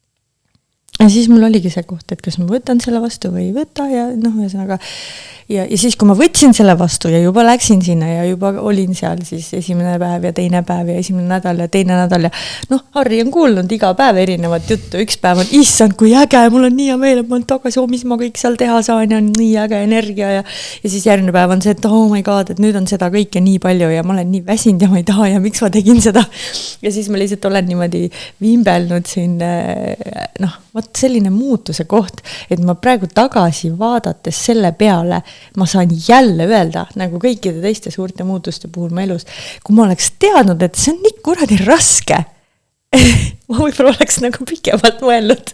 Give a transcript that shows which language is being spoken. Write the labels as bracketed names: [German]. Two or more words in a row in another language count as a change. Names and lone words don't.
[Estonian] Ja siis mul oligi see koht, et kas ma võtan selle vastu või ei võta ja ühesõnaga ja siis, kui ma võtsin selle vastu ja juba läksin sinna ja juba olin seal siis esimene päev ja teine päev ja esimene nädal ja teine nädal ja Harri on kuulnud iga päev erinevat juttu, üks päev on, issand, kui äge, mul on nii hea meel, et ma olen tagasi, mis ma kõik seal teha saan ja on nii äge energia ja siis järgmine päev on see, et [English] oh my god, [Estonian] et nüüd on seda kõike nii palju ja ma olen nii väsinud ja ma ei taha ja miks ma tegin seda ja siis ma lihtsalt olen niimoodi vimbelnud siin, vot selline muutuse koht, et ma praegu tagasi vaadates selle peale, ma saan jälle öelda, nagu kõikide teiste suurte muutuste puhul ma elus, kui ma oleks teadnud, et see on nii kuradi raske, ma võib-olla oleks nagu pikemalt mõelnud.